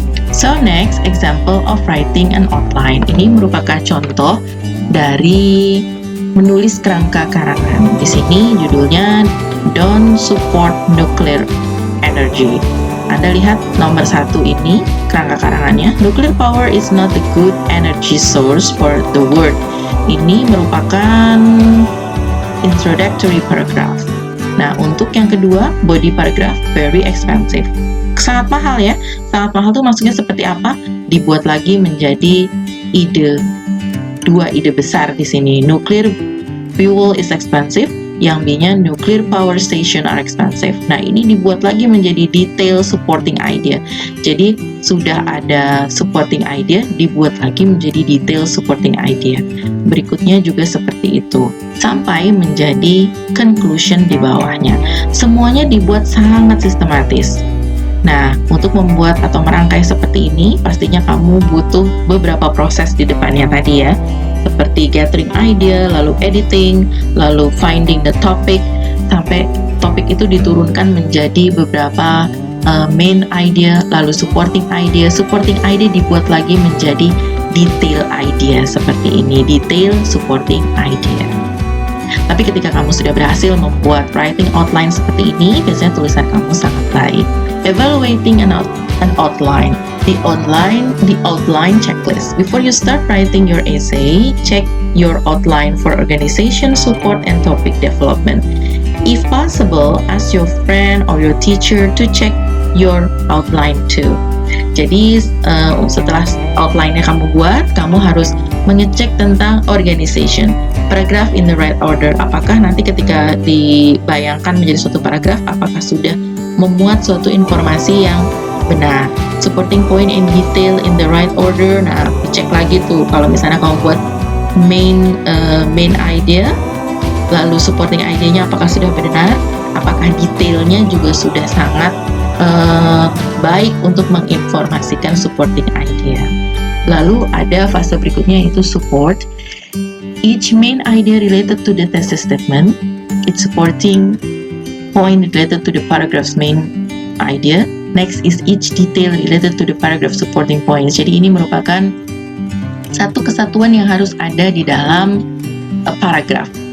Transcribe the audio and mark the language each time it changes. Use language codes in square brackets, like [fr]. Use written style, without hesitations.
[en] So next, example of writing an outline. [id] Ini merupakan contoh dari menulis kerangka karangan. Di sini judulnya Don't Support Nuclear Energy. Anda lihat nomor 1 ini kerangka karangannya. [en] Nuclear power is not a good energy source for the world. [id] Ini merupakan introductory paragraph. Nah, untuk yang kedua, body paragraph, [en] very expensive. [id] Sangat mahal ya. Sangat mahal tuh maksudnya seperti apa? Dibuat lagi menjadi dua ide besar di sini. [en] Nuclear fuel is expensive, yang B-nya nuclear power station are expensive. [id] Nah, ini dibuat lagi menjadi detail supporting idea. Jadi sudah ada supporting idea, dibuat lagi menjadi detail supporting idea. Berikutnya juga seperti itu, sampai menjadi conclusion di bawahnya. Semuanya dibuat sangat sistematis. Nah, untuk membuat atau merangkai seperti ini, pastinya kamu butuh beberapa proses di depannya tadi ya. Seperti gathering idea, lalu editing, lalu finding the topic, sampai topik itu diturunkan menjadi beberapa main idea, lalu supporting idea dibuat lagi menjadi detail idea seperti ini, detail supporting idea. Tapi ketika kamu sudah berhasil membuat writing outline seperti ini, biasanya tulisan kamu sangat baik. [en] Evaluating an outline. The outline checklist. Before you start writing your essay, check your outline for organization, support, and topic development. If possible, ask your friend or your teacher to check your outline too. [id] Jadi setelah outline-nya kamu buat, kamu harus mengecek tentang organization, paragraph in the right order. Apakah nanti ketika dibayangkan menjadi suatu paragraf, apakah sudah memuat suatu informasi yang benar, [en] supporting point in detail in the right order. [id] Nah, dicek lagi tuh kalau misalnya kamu buat main idea, lalu supporting idea-nya apakah sudah benar, apakah detailnya juga sudah sangat baik untuk menginformasikan supporting idea. Lalu ada fase berikutnya yaitu support. [en] Each main idea related to the thesis statement, its supporting point related to the paragraph's main idea. Next is each detail related to the paragraph supporting points. [id] Jadi ini merupakan satu kesatuan yang harus ada di dalam paragraph.